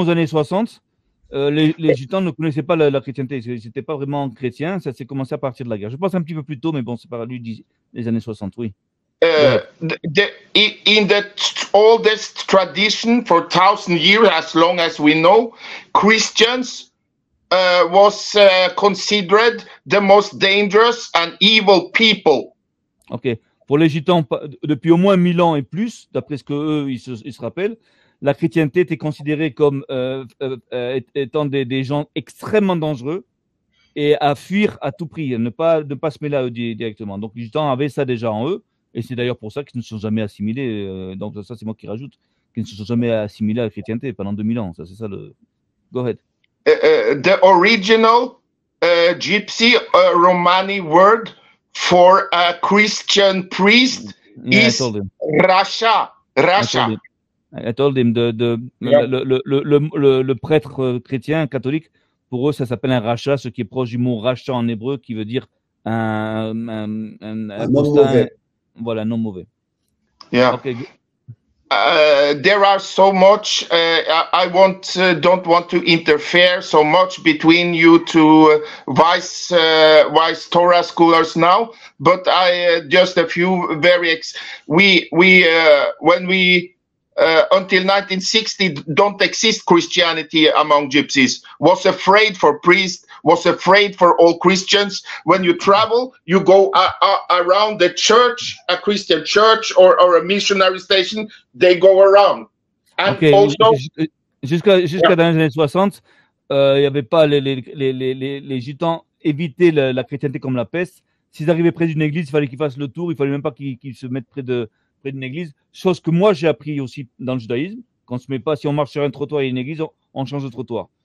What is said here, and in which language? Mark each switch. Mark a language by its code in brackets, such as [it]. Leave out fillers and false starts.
[fr] aux années 60, les gitans ne connaissaient pas la chrétienté. Ils n'étaient pas vraiment chrétiens. Ça s'est commencé à partir de la guerre. Je pense un petit peu plus tôt, mais bon, c'est par lui des années 60, oui. [en] In the oldest tradition for 1,000 years, as long as we know, Christians was considered the most dangerous and evil people. Ok. [fr] Pour les gitans, depuis au moins 1000 ans et plus, d'après ce qu'eux, ils se rappellent, la chrétienté était considérée comme étant des gens extrêmement dangereux et à fuir à tout prix, ne pas se mêler à eux directement. Donc les gitans avaient ça déjà en eux. Et c'est d'ailleurs pour ça qu'ils ne se sont jamais assimilés. Donc ça, c'est moi qui rajoute, qu'ils ne se sont jamais assimilés à la chrétienté pendant 2000 ans. Ça, c'est ça le... [en] Go ahead. The original Gypsy Romani word for a Christian priest is Rasha. Rasha. I told him [fr] le prêtre chrétien catholique, pour eux, ça s'appelle un rachat, ce qui est proche du mot rachat en hébreu, qui veut dire un mauvais. Voilà, non mauvais. [en] Yeah. Okay. There are so much. I don't want to interfere so much between you two vice Torah scholars now. But I just a few very. When we until 1960 don't exist Christianity among gypsies, was afraid for priests, was afraid for all Christians. When you travel, you go around the church, a Christian church or a missionary station, they go around. And also, [fr] jusqu'à dans les années 60, il n'y avait pas les gitans évitaient la chrétienté comme la peste. S'ils arrivaient près d'une église, il fallait qu'ils fassent le tour, il fallait même pas qu'ils se mettent près d'une église, chose que moi j'ai appris aussi dans le judaïsme, qu'on se met pas, si on marche sur un trottoir et une église, on change de trottoir.